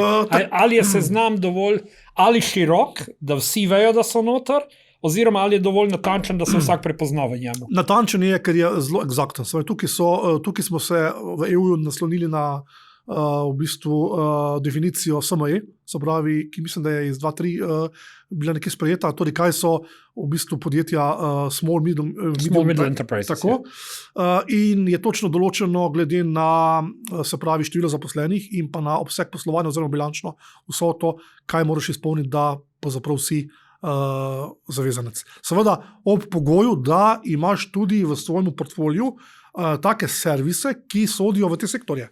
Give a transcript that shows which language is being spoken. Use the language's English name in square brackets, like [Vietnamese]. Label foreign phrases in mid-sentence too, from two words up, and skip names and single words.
[Slovenian] Ali je seznam dovolj ali širok, da vsi vejo, da so noter, oziroma ali je dovolj natančen, da se vsak prepozna v njemu? Natančen je, ker je zelo eksakten. Tukaj smo se v EU naslonili na v bistvu definicijo SME, se pravi, ki mislim, da je iz 2.3 bila nekaj sprejeta, torej kaj so v bistvu podjetja small, [English] middle enterprises. [Slovenian] Tako. In je točno določeno glede na, se pravi, število zaposlenih in pa na obseg poslovanja oziroma bilančno vso to, kaj moraš izpolniti, da pravzaprav si zavezanec. Seveda ob pogoju, da imaš tudi v svojem portfoliju take servise, ki sodijo v te sektorje.